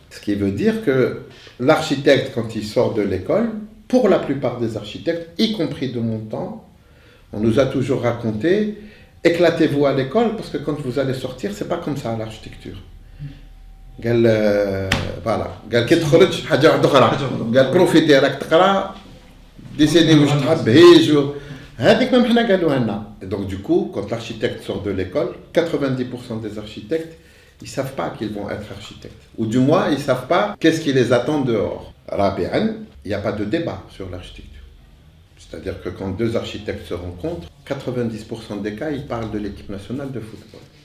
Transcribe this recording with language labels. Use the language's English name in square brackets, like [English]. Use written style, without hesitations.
[French] Ce qui veut dire que l'architecte, quand il sort de l'école, pour la plupart des architectes, y compris de mon temps, on nous a toujours raconté « éclatez-vous à l'école parce que quand vous allez sortir, c'est pas comme ça à l'architecture ». voilà. [Arabic] كي تخرج حاجه واحده اخرى قال بروفيتي راك تقرا ديسيني واش تحب هيج هذيك ما حنا قالوها لنا. [French] Donc du coup, quand l'architecte sort de l'école, 90% des architectes, ils savent pas qu'ils vont être architectes, ou du moins ils savent pas qu'est-ce qui les attend dehors. Rabi'an, il n'y a pas de débat sur l'architecture. C'est-à-dire que quand deux architectes se rencontrent, 90% des cas, ils parlent de l'équipe nationale de football.